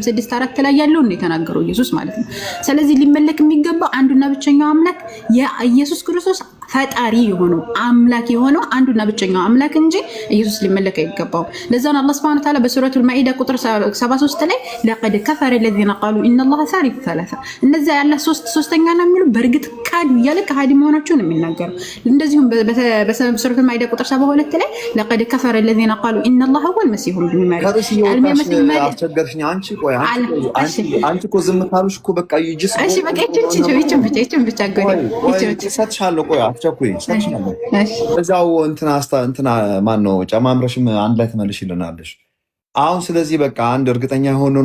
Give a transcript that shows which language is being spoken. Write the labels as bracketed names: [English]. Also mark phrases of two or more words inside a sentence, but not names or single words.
[Amharic] 6:4 ላይ ያለው ነው የተናገረው ኢየሱስ ማለት ነው። ስለዚህ ሊመለክ የሚገባው አንዱና ብቸኛው አምላክ የኢየሱስ ክርስቶስ ፈጣሪ የሆነው አምላክ የሆነው አንዱና ብቸኛው አምላክ እንጂ ኢየሱስ ሊመለክ አይገባው። ለዛ ነው አላህ [Arabic] سبحانه وتعالى [Amharic] በሱረቱል ማኢዳ ቁጥር 73 ላይ [Arabic] لقد كفر الذين قالوا ان الله ثالث ثلاثه [Amharic] እነዛ ያለ ሶስተኛ ነው የሚሉ በእርግጥ ካድ ያለ ከሃዲ መሆናቸውን የሚናገሩ። እንደዚሁም በሱረቱል ማኢዳ ቁጥር 72 ላይ [Arabic] لقد كفر الذين قالوا ان الله هو المسيح ابن مريم [Amharic] አስቸገርሽኝ። አንቺ እኮ ዝም ካሉሽ እኮ በቃ ይጅስ እሺ በቃ ይችን ብቻ ሰጥሻለሁ። ቆይ አትቸኩይ፣ ሰጥሻለሁ። እዛው እንትና ማን ነው ጨማምረሽም አንድ ላይ ትመልሽልናለሽ። አሁን ስለዚህ በቃ አንድ እርግጠኛ የሆነው